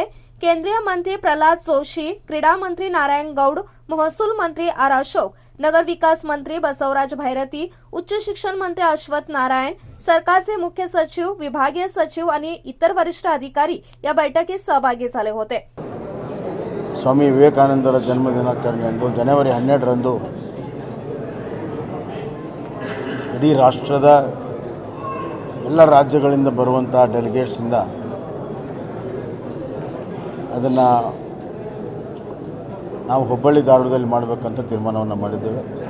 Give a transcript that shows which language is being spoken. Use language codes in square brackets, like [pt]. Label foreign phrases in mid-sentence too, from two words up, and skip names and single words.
[mr] केंद्रीय मंत्री प्रल्हाद जोशी, क्रीडा मंत्री नारायण गौड, महसूल मंत्री आर अशोक, नगर विकास मंत्री बसवराज भैरती, उच्च शिक्षण मंत्री अश्वथ नारायण, सरकारचे मुख्य सचिव, विभागीय सचिव आणि इतर वरिष्ठ अधिकारी या बैठकीत सहभागी झाले होते. [kn] ಸ್ವಾಮಿ ವಿವೇಕಾನಂದರ ಜನ್ಮದಿನಾಚರಣೆಯಂದು ಜನವರಿ 12ರಂದು ಇಡೀ ರಾಷ್ಟ್ರದ ಎಲ್ಲ ರಾಜ್ಯಗಳಿಂದ ಬರುವಂಥ ಡೆಲಿಗೇಟ್ಸಿಂದ ಅದನ್ನು ನಾವು ಹುಬ್ಬಳ್ಳಿ ಧಾರವಾಡದಲ್ಲಿ ಮಾಡಬೇಕಂತ ತೀರ್ಮಾನವನ್ನು ಮಾಡಿದ್ದೇವೆ.